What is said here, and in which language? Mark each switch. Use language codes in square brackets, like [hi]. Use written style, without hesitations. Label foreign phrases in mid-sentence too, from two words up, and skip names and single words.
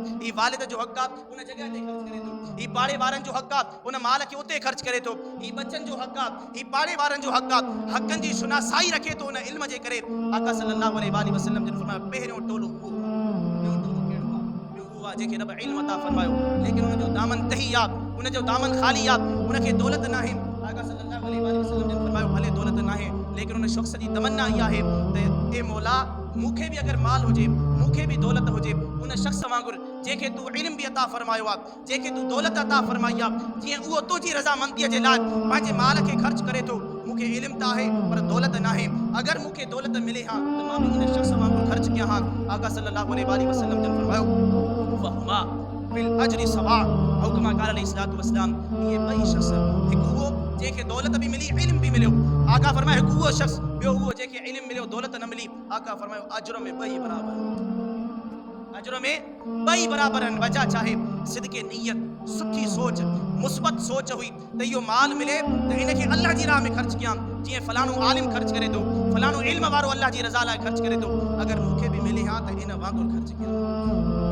[sd] ई वालिद जो हक़ आहे उन जगह ते खर्च करे तो। ई पाड़े वारन जो हक़ आहे उन माल के उते खर्च करे तो। ई बच्चन जो हक़ आहे, ई पाड़े वारन जो हक़ आहे, हक़न जी सुनासाई रखे तो उन इल्म जे करे। आका [ar] صلى الله عليه وسلم [sd] जन फरमाया पहिरियों टोलो उहो जेके रब इल्म अता फरमायो, लेकिन उन जो दामन तही आहे, उन जो दामन खाली आहे, उनके दौलत ना है। आका [ar] صلى الله عليه وسلم [sd] जन फरमायो भले दौलत ना है, लेकिन उन शख्स जी तमन्ना इहा है त ए मौला मूंखे भी अगर माल हुजे, मूंखे भी दौलत हुजे, उन शख्स वांगुर जेके तू इल्म भी अता फरमायो आहे, जेके तू दौलत अता फरमाई आहे, जीअं उहो तुंहिंजी रज़ामंदीअ जे लाइ पंहिंजे माल खे ख़र्च करे थो। मूंखे इल्म त आहे पर दौलत न आहे, अगर मूंखे दौलत मिले हा त मां भी इन शख्स वांगुर ख़र्च कयां हा। आका [ar] صلى الله عليه وسلم [sd] जन फरमायो [ar] وهما في الأجر سواء أو كما قال عليه الصلاة والسلام, [sd] ये ॿई शख्स, हिकु उहो जेके दौलत भी मिली, इल्म भी मिलियो। आका फरमायो हिकु उहो शख्स, ॿियो उहो जेके इल्म मिलियो दौलत न मिली। आका फरमायो अजर में ॿई बराबर, अजर में ॿई बराबर आहिनि। वजह चाहे सिदके नियत, सुठी सोच, मुस्बत सोच हुई त इहो माल मिले त इनखे अल्लाह जी राह में ख़र्च कयां, जीअं फलाणो आलिम ख़र्च करे थो, फलाणो इल्म वारो अल्लाह जी रज़ा लाइ ख़र्च करे थो, अगर मूंखे भी मिले हा त इन वांगुर ख़र्च कयां।